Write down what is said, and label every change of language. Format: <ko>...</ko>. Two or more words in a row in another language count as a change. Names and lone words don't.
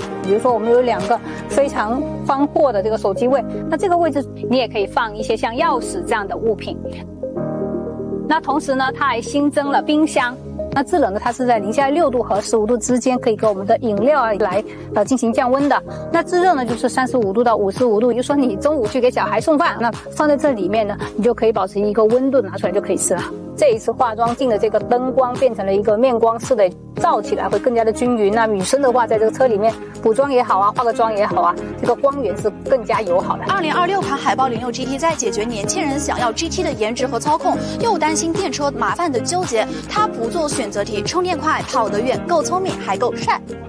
<zh>比如說，我們有2個非常寬闊的這個手機位，那這個位置你也可以放一些像鑰匙這樣的物品。那同時呢，它還新增了冰箱。那制冷呢，它是在零下6度和15度之間，可以給我們的飲料啊來進行降溫的。那制熱呢，就是35度到55度，也就是說你中午去給小孩送飯，那放在這裡面呢，你就可以保持一個溫度，拿出來就可以吃了。這一次化妝鏡的這個燈光變成了一個面光式的，照起來會更加的均勻。那女生的話，在這個車裡面補妝也好啊，化個妝也好啊，這個光源是更加友好的。 2026款海豹06 GT 在解決年輕人想要 GT 的顏值和操控，又擔心電車麻煩的糾結，它不做選擇題，充電快，跑得遠，夠聰明，還夠帥。</zh>